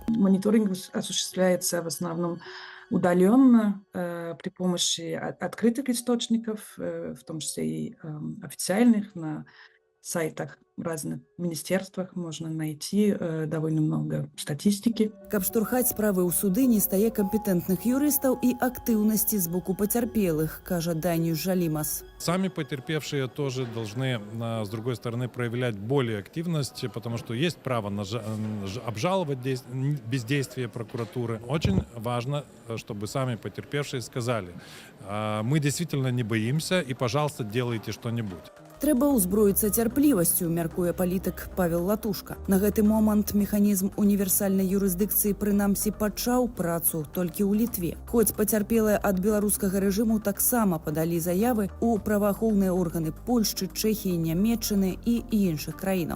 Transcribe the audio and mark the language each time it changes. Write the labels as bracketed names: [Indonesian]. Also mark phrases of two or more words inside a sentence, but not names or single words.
[Russian] Мониторинг осуществляется в основном удаленно при помощи открытых источников, в том числе и официальных, на сайтах разных министерствах можно найти довольно много статистики. [Belarusian] Каб штурхаць справы ў суды, не стае кампетэнтных юрыстаў і актыўнасці з боку пацярпелых, кажа Даниюш Жалимас. [Russian] Сами потерпевшие тоже должны, с другой стороны, проявлять более активность, потому что есть право обжаловать бездействие прокуратуры. Очень важно, чтобы сами потерпевшие сказали: мы действительно не боимся, и, пожалуйста, делайте что-нибудь. [Belarusian] Трэба ўзброіцца цярплівасцю, мяркуе палітык Павел Латушка. На гэты момант механізм універсальнай юрысдыкцыі прынамсі пачаў працу толькі ў Літве. Хоць пацярпелыя ад беларускага рэжыму таксама падалі заявы ў праваахоўныя органы Польшчы, Чэхіі, Нямецчыны і іншых краінаў.